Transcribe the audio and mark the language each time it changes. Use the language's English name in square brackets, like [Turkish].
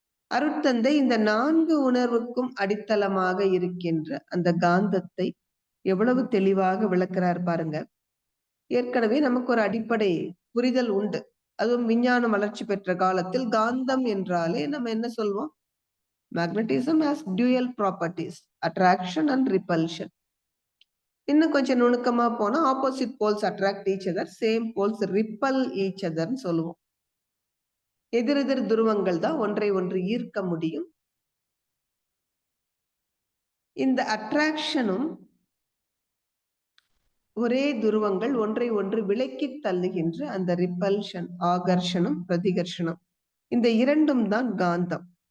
[Tamil] அருட்தந்தை இந்த 4 உணர்வுக்கும் அடித்தளமாக இருக்கின்ற அந்த காந்தத்தை எவ்வளவு தெளிவாக விளக்குறார் பாருங்க. ஏற்கனவே நமக்கு ஒரு அடிப்படை புரிதல் உண்டு. அதுவும் விஞ்ஞானம் வளர்ச்சி பெற்ற காலத்தில் காந்தம் என்றாலே நம்ம என்ன சொல்வோம்? [English] Magnetism has dual properties, attraction and repulsion. [Tamil] இன்னும் கொஞ்சம் நுணுக்கமா போனா [English] opposite poles attract each other, same poles repel each அதர்ன்னு [Tamil] சொல்லுவோம். எதிரெதிர் துருவங்கள் தான் ஒன்றை ஒன்று ஈர்க்க முடியும். இந்த அட்ராக்ஷனும் ஒரே துருவங்கள் ஒன்றை ஒன்று விலக்கி தள்ளுகின்ற அந்த ரிப்பல்ஷன், ஆகர்ஷணம் பிரதிகர்ஷணம், இந்த 2ம் தான் காந்தம்.